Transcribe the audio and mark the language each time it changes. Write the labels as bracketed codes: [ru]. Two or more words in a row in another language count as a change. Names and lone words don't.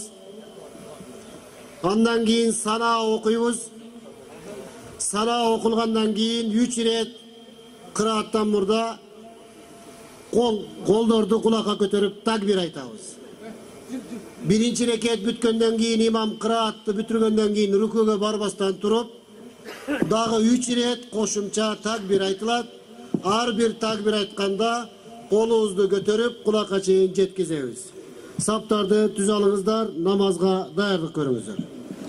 [ky] Андан кийин сана окуйбуз. Сана окулгандан кийин 3 рет кыраааттан бурада колдорду кулакка көтөрүп такбир айтабыз. Биринчи рекет бүткөндөн кийин имам кыраатты бүтүргөндөн кийин рукуга барбастан туруп, дагы 3 рет кошумча takbir айтылат. Ар бир takbir айтканда колубузду көтөрүп кулакка чейин жеткизебиз. Саптарды түз алыңыздар, намазга даярдык көрүңүздөр.